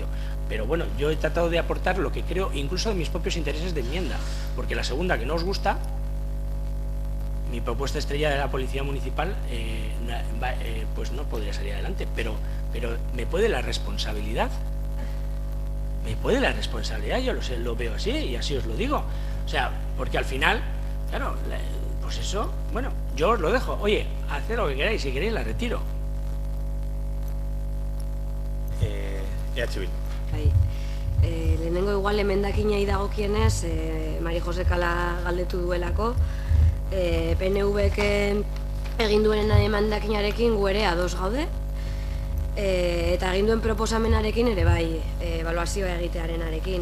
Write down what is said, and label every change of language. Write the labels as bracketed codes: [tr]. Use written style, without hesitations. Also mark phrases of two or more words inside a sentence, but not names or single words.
[es] Pero bueno, yo he tratado de aportar lo que creo, incluso de mis propios intereses de enmienda, porque la segunda, que no os gusta, mi propuesta estrella de la Policía Municipal pues no podría salir adelante, pero ¿me puede la responsabilidad? ¿Me puede la responsabilidad? Yo lo veo así y así os lo digo. O sea, porque al final, claro, pues eso, bueno, yo os lo dejo. Oye, haced lo que queráis, si queréis la retiro. [eu] Bai. Lehenengo igual emendakinei dagokienez, Mari Jose Kala galdetu duelako, PNV-ek egin duenen emendakinarekin gu ere ados gaude, eta egin duen proposamenarekin ere bai, ebaluazioa egitearenarekin.